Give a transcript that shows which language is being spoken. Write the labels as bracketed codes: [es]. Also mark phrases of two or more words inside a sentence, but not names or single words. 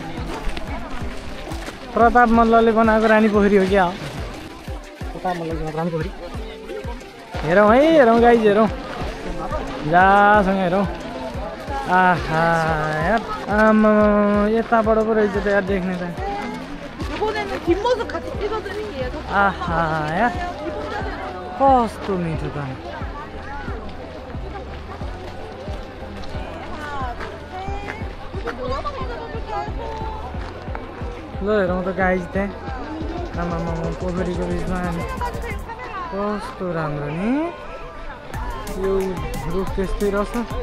[ne] प्रताप मल्लले बनाएको रानी पोखरी हो क्या प्रताप मल्लले रानी पोखरी हेरौँ गाइज हेरौँ जासँग हेरौँ आहा यार यताबाट पो रहेछ त यार देख्ने त [ko] 뒷모습 같이 찍어드린 게 얘가. 아하, 야. [ne] कस्तो मिठो त ल हेरौँ त गाइज त्यहाँ आमामा पोखरीको बिचमा कस्तो राम्रो नि यो रुख त्यस्तै रहेछ